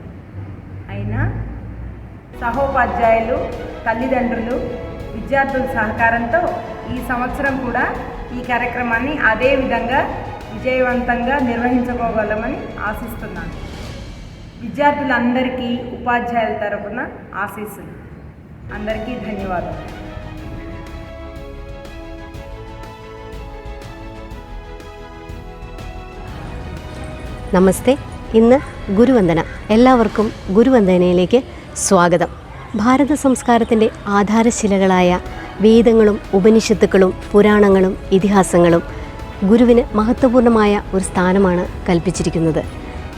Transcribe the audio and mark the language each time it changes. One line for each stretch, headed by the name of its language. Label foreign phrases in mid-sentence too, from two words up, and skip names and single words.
Telugu: అయినా సహోపాధ్యాయులు, తల్లిదండ్రులు, విద్యార్థుల సహకారంతో ఈ సంవత్సరం కూడా ఈ కార్యక్రమాన్ని అదే విధంగా విజయవంతంగా నిర్వహించుకోగలమని ఆశిస్తున్నాను. విద్యార్థులందరికీ ఉపాధ్యాయుల తరపున ఆశీస్సులు. అందరికీ ధన్యవాదాలు.
Malayalam: നമസ്തേ. ഇന്ന് ഗുരുവന്ദന. എല്ലാവർക്കും ഗുരുവന്ദനയിലേക്ക് സ്വാഗതം. ഭാരത സംസ്കാരത്തിൻ്റെ ആധാരശിലകളായ വേദങ്ങളും ഉപനിഷത്തുക്കളും പുരാണങ്ങളും ഇതിഹാസങ്ങളും ഗുരുവിന് മഹത്വപൂർണ്ണമായ ഒരു സ്ഥാനമാണ് കൽപ്പിച്ചിരിക്കുന്നത്.